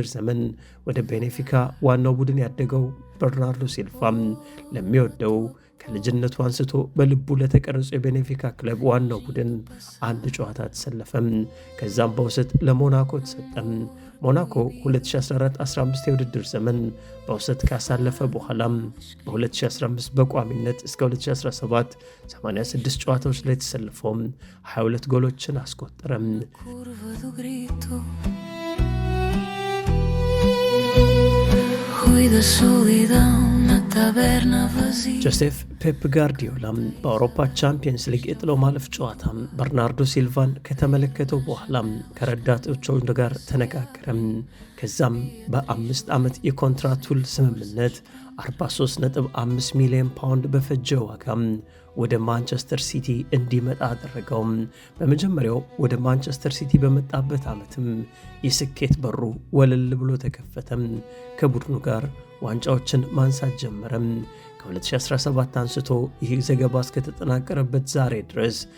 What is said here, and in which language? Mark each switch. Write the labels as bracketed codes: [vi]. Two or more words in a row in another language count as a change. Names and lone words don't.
[am] ዘመን ወደ ቤኔፊካ ዋናው ቡድን ያደገው በርናርዶ ሲልቫ ለሚወደው ከልጅነቱ አንስቶ በልቡ ለተቀረጸው የቤኔፊካ ክለብ ዋናው ቡድን አንድ ጨዋታ ተሰለፈም። ከዛም በውሰት ለሞናኮ ተሰጠም። ሞናኮ 2014-15 የውድድር ዘመን በውሰት ካሳለፈ በኋላም በ2015 በቋሚነት እስከ 2017 86 ጨዋታዎች ላይ ተሰልፎም 22 ጎሎችን አስቆጠረም። [pt] Curva do grito, Rui da solidão na taberna vazia. [am] ጆሴፍ ፔፕ ጋርዲዮላም በአውሮፓ ቻምፒየንስ ሊግ የጥሎ ማለፍ ጨዋታ በርናርዶ ሲልቫን ከተመለከተው በኋላም ከረዳቶቹ ጋር ተነጋገረም። ከዛም በ5 ዓመት የኮንትራት ውል ስምምነት 43.5 ሚሊዮን ፓውንድ በፈጀ ዋጋም ወደ ማንቸስተር ሲቲ እንዲመጣ አደረገው። በመጀመሪያው ወደ ማንቸስተር ሲቲ በመጣበት ዓመትም የስኬት በሩ ወለል ብሎ ተከፈተም። ከቡድኑ ጋር ዋንጫዎችን ማንሳት ጀመረም። ከ2017 አንስቶ ይህ ዘገባ እስከተጠናቀረበት ዛሬ ድረስ